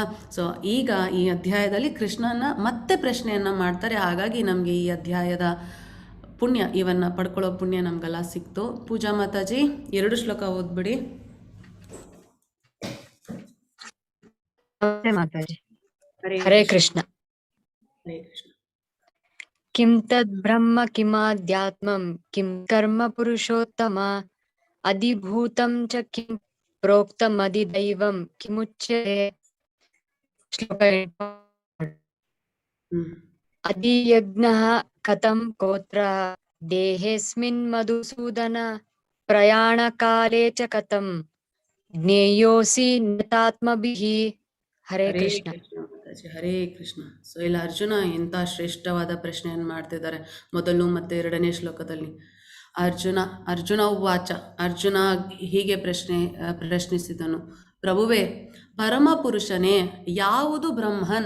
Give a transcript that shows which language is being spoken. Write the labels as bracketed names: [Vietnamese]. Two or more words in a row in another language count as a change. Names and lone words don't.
[Kannada] ಸೊ ಈಗ ಈ ಅಧ್ಯಾಯದಲ್ಲಿ ಕೃಷ್ಣನ ಮತ್ತೆ ಪ್ರಶ್ನೆಯನ್ನು ಮಾಡ್ತಾರೆ. ಹಾಗಾಗಿ ನಮಗೆ ಈ ಅಧ್ಯಾಯದ ಪುಣ್ಯ ಇವನ್ನ ಪಡ್ಕೊಳ್ಳೋ ಪುಣ್ಯ ನಮಗೆಲ್ಲ ಸಿಕ್ತು. ಪೂಜಾ ಮಾತಾಜಿ 2 ಶ್ಲೋಕ ಓದ್ಬಿಡಿ. ಮಾತಾಜಿ. ಹರೇ ಕೃಷ್ಣ. ಹರೇ ಕೃಷ್ಣ. [Sanskrit] ಕಿಂ ತದ್ ಬ್ರಹ್ಮ ಕಿಮಾಧ್ಯಾತ್ಮಂ ಕಿಂ ಕರ್ಮ ಪುರುಷೋತ್ತಮ ಅಧಿಭೂತಂ ಚ ಕಿಂ ಪ್ರೋಕ್ತಂ ಅಧಿದೈವಂ ಕಿಮುಚ್ಯತೆ. [Kannada] ಶ್ಲೋಕ 8. [Sanskrit] ಅಧಿಯಜ್ಞಃ ಕಥಂ ಕೋತ್ರ ದೇಹೇಸ್ಮಿನ್ ಮಧುಸೂದನ ಪ್ರಯಾಣಕಾಲೇ ಚ ಕಥಂ ಜ್ಞೇಯೋಸಿ ನಿತಾತ್ಮಭಿಃ. [Kannada] ಹರೇ ಕೃಷ್ಣ. ಮಾತಾಜಿ ಹರೇ ಕೃಷ್ಣ. ಸೊ ಇಲ್ಲಿ ಅರ್ಜುನ ಎಂಥ ಶ್ರೇಷ್ಠವಾದ ಪ್ರಶ್ನೆಯನ್ನು ಮಾಡ್ತಿದ್ದಾರೆ ಮೊದಲು ಮತ್ತು 2ನೇ ಶ್ಲೋಕದಲ್ಲಿ. ಅರ್ಜುನ ವಾಚ, ಅರ್ಜುನ ಹೀಗೆ ಪ್ರಶ್ನಿಸಿದನು, ಪ್ರಭುವೇ ಪರಮ ಪುರುಷನೇ ಯಾವುದು ಬ್ರಹ್ಮನ್?